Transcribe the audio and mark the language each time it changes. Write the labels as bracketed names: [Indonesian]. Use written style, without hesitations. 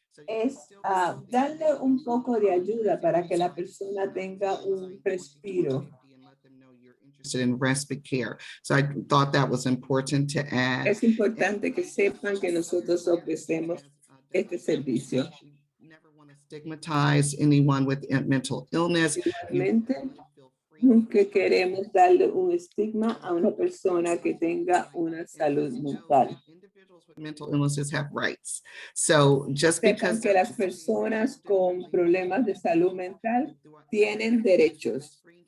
[Spanish] Es darle un poco de ayuda para que la persona tenga un respiro. [English] In respite care. So I thought that was important to add. [Spanish] Es importante que sepan que nosotros ofrecemos este servicio. [English] Never want to stigmatize anyone with mental illness. [Spanish] Igualmente, nunca queremos darle un estigma a una persona que tenga una salud mental. [English] Individuals with mental illnesses have rights. So just because [Spanish] que las personas con problemas de salud mental tienen derechos.